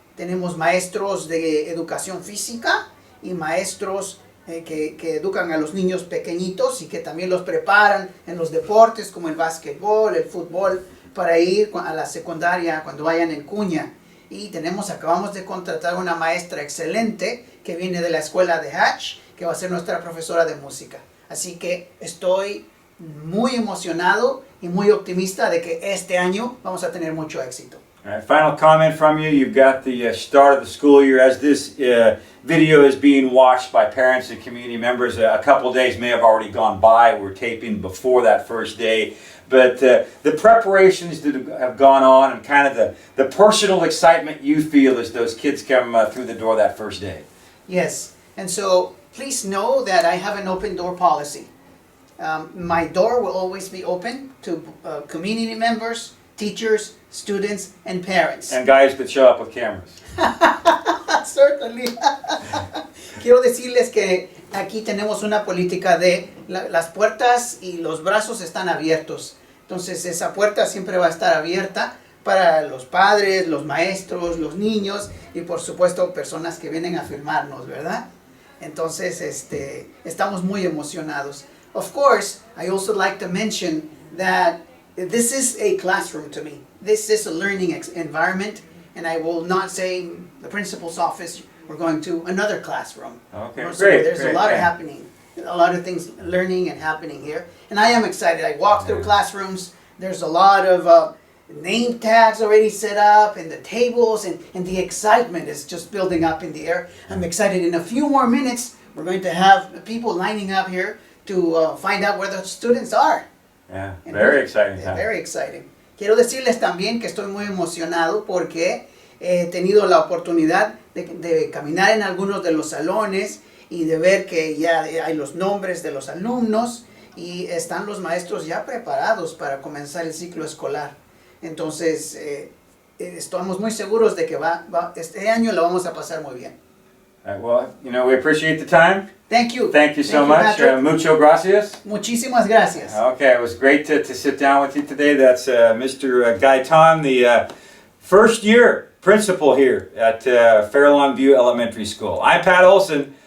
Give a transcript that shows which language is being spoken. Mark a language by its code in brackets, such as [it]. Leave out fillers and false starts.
[es] Tenemos maestros de educación física y maestros que educan a los niños pequeñitos y que también los preparan en los deportes como el básquetbol, el fútbol, para ir a la secundaria cuando vayan en Cunha. Y acabamos de contratar una maestra excelente que viene de la escuela de Hatch, que va a ser nuestra profesora de música. Así que estoy muy emocionado y muy optimista de que este año vamos a tener mucho éxito. [en] All right, final comment from you. You've got the start of the school year. As this video is being watched by parents and community members, a couple of days may have already gone by. We're taping before that first day. But the preparations that have gone on and kind of the personal excitement you feel as those kids come through the door that first day. Yes, and so please know that I have an open door policy. My door will always be open to community members, teachers, students, and parents. And guys that show up with cameras. Certainly. [es] Quiero decirles que aquí tenemos una política de las puertas y los brazos están abiertos. Entonces esa puerta siempre va a estar abierta para los padres, los maestros, los niños y por supuesto personas que vienen a filmarnos, ¿verdad? Entonces estamos muy emocionados. [en] Of course, I also like to mention that this is a classroom to me. This is a learning environment, and I will not say the principal's office. We're going to another classroom. Okay, So great. there's great, a lot great. happening, a lot of things learning and happening here, and I am excited. I walk through classrooms. There's a lot of name tags already set up, and the tables, and the excitement is just building up in the air. I'm excited. In a few more minutes, we're going to have people lining up here to find out where the students are. Yeah, very exciting time. Very exciting. [es] Quiero decirles también que estoy muy emocionado porque he tenido la oportunidad de caminar en algunos de los salones y de ver que ya hay los nombres de los alumnos y están los maestros ya preparados para comenzar el ciclo escolar. Entonces, estamos muy seguros de que este año lo vamos a pasar muy bien. [en] Well, we appreciate the time. Thank you. Thank you so much. [es] Mucho gracias. Muchísimas gracias. [en] Okay, it was great to sit down with you today. That's Mr. Gaytan, the first year principal here at Fairlawn View Elementary School. I'm Pat Olson.